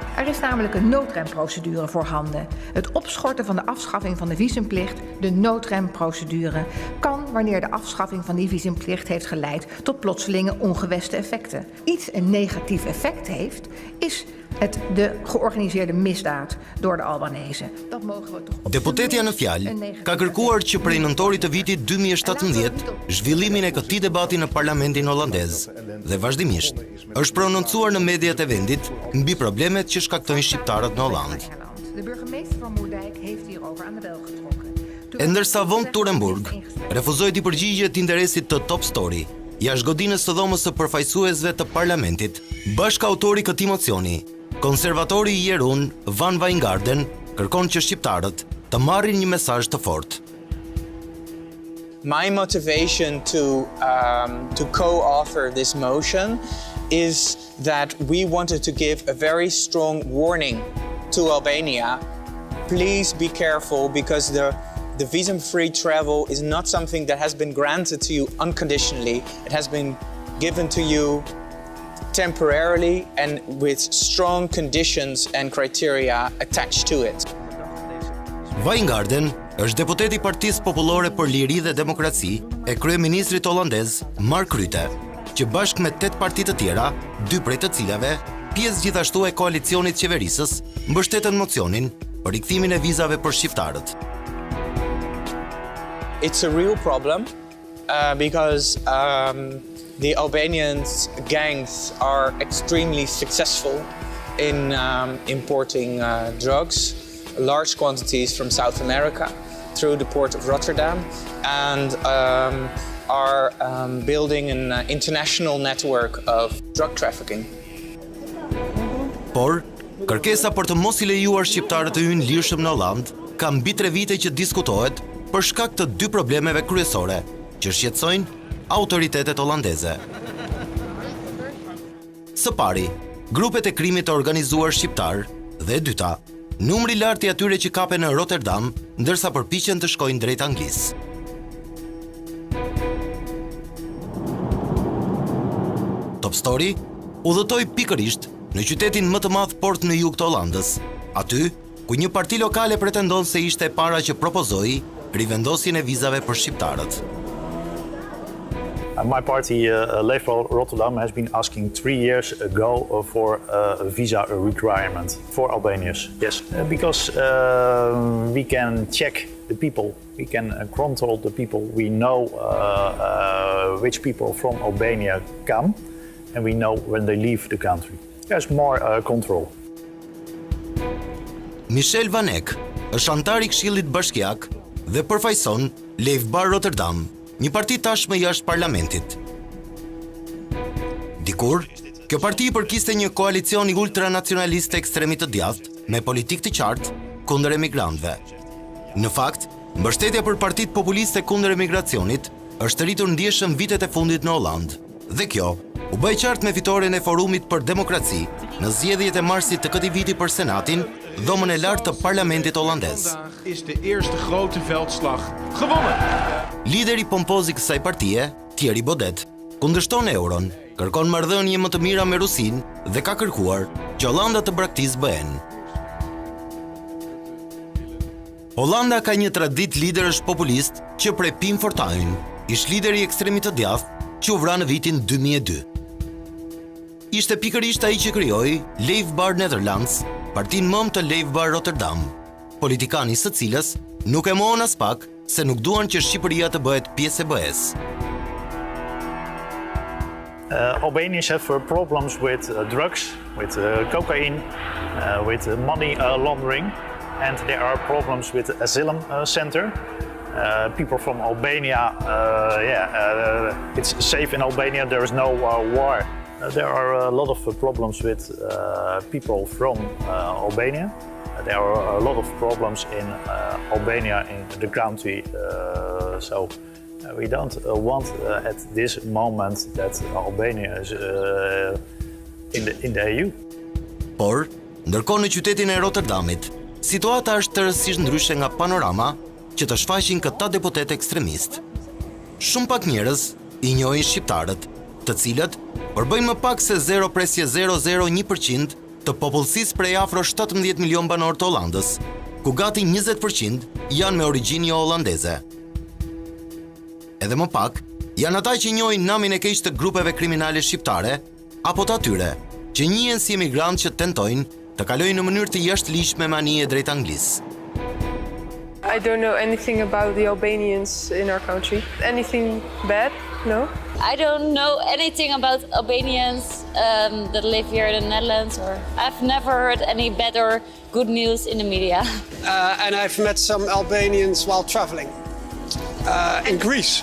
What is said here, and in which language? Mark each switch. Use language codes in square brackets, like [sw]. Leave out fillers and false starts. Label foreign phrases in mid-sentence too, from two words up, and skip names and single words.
[nl] Er is namelijk een noodremprocedure voorhanden. Het opschorten van de afschaffing van de visumplicht, de noodremprocedure, kan wanneer de afschaffing van die visumplicht heeft geleid tot plotselinge ongewenste effecten. Iets een negatief effect heeft, is de georganiseerde misdaad door de Albanese. Dat mogen we toch op. [sq] Deputetja në fjalë ka kërkuar që prej nëntorit të vitit 2017 zhvillimin e këtij debati në parlamentin holandez dhe vazhdimisht është prononcuar në mediat e vendit mbi problemet që shkaktojnë shqiptarët në Holland. [nl] De burgemeester van Moerdijk heeft hierover aan de bel getrokken. [sq] E ndërsa von Turenburg refuzoi të përgjigjet interesit të Top Story, jashtë godinës së dhomës së përfaqësuesve të parlamentit, bashkëautori këtij mocioni, konservatori i Jerun Van Wijngaarden, kërkon që shqiptarët të marrin një mesazh të fortë. [en] My motivation to co-author this motion is that we wanted to give a very strong warning to Albania. Please be careful, because the visa-free travel is not something that has been granted to you unconditionally. It has been given to you temporarily and with strong conditions and criteria attached to it. [sq] Wijngaarden është deputet i Partisë Popullore për Liri dhe Demokraci e kryeministrit holandez Mark Rutte, që bashkë me 8 parti të tjera, 2 prej të cilave, pjesë gjithashtu e koalicionit qeverisës, mbështetën mocionin për rikthimin e vizave për shqiptarët. [en] It's a real problem because the Albanian gangs are extremely successful in importing drugs, large quantities from South America through the port of Rotterdam, and are building an international network of drug trafficking. [sq] Por, kërkesa për të mos i lejuar shqiptarët të hyjnë lirshëm në Holland ka mbi 3 vite që diskutohet për shkak të 2 problemeve kryesore që shqetësojnë autoritetet holandeze. Së pari, grupet e krimit të organizuar shqiptar dhe e dyta, numri i lartë i atyre që kapen në Rotterdam ndërsa përpiqen të shkojnë drejt Anglisë. Top Story udhëtoi pikërisht në qytetin më të madh port në jug të Hollandës, aty ku një parti lokale pretendon se ishte e para që propozoi rivendosjen e vizave për shqiptarët. [en] My party, Leef Rotterdam, has been asking 3 years ago for a visa requirement for Albanians. Yes, because we can check the people, we can control the people. We know which people from Albania come, and we know when they leave the country. There's more control. [sq] Michel Vanek është antar i Këshillit Bashkiak dhe përfaqëson Leef Rotterdam, një parti tashmë jashtë parlamentit. Dikur, kjo parti përkiste një koalicion i ultranacionalist ekstremit të djathtë me politikë të qartë kundër emigrantëve. Në fakt, mbështetja për partitë populiste kundër emigracionit është rritur ndjeshëm vitet e fundit në Hollandë, dhe kjo u bë e qartë me fitoren e Forumit për Demokraci në zgjedhjet e marsit të këtij viti për Senatin, dhomën e lartë të parlamentit holandez. [nl] Is de eerste grote veldslag gewonnen. [sq] Lideri pompoz i kësaj partie, Thierry Baudet, kundërshton euron, kërkon marrëdhënie më të mira me Rusinë dhe ka kërkuar që Holanda të braktisë BE-n. Holanda ka një traditë liderësh populist që prej Pim Fortuyn, ish lideri i ekstremit të djathtë që u vra në vitin 2002. Ishte pikërisht ai që krijoi Leef Netherlands, partinë mëm të Leef Rotterdam, politikani së cilës nuk e mohon as pak se nuk duan që Shqipëria të bëhet pjesë e BE-s. [en] Albanians have problems with drugs, with cocaine, with money laundering, and there are problems with the asylum center. People from Albania, it's safe in Albania, there is no war. There are a lot of problems with people from Albania. There are a lot of problems in Albania, in the country. So we don't want at this moment that Albania is in the EU. [sq] Por, ndërkohë në qytetin e Rotterdamit, situata është tërësisht ndryshe nga panorama që të shfaqin këta deputet ekstremist. Shumë pak njerëz i njohin shqiptarët, të cilët përbëjnë më pak se 0.001% të popullsisë prej afro 17 milion banor të Hollandës, ku gati 20% janë me origjinë jo holandeze. Edhe më pak, janë ata që njohin namin e keq të grupeve kriminale shqiptare, apo të atyre që njihen si emigrantë që tentojnë të kalojnë në mënyrë të jashtëligjshme me anije drejt Anglisë. [en] I don't know anything about the Albanians in our country. Anything bad? No? I don't know anything about Albanians that live here in the Netherlands. I've never heard any bad or good news in the media. And I've met some Albanians while traveling in Greece.